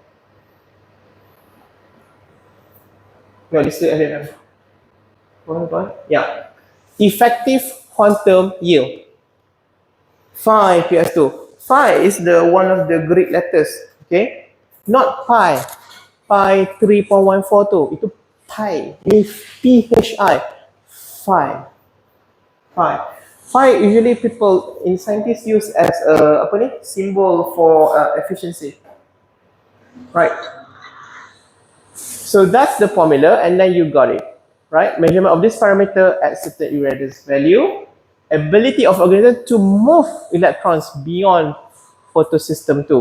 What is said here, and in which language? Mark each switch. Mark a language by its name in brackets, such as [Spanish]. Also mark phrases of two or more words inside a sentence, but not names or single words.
[English] No, this is FVFM. Go on. Yeah. Effective quantum yield. 5PS2. Phi is the one of the Greek letters, okay? Not pi. Pi 3.142. Itu pi. P-H-I. Phi. Phi. Phi usually people in scientists use as a symbol for efficiency. Right. So that's the formula and then you got it. Right? Measurement of this parameter at certain irradiance value. Ability of organism to move electrons beyond photosystem 2.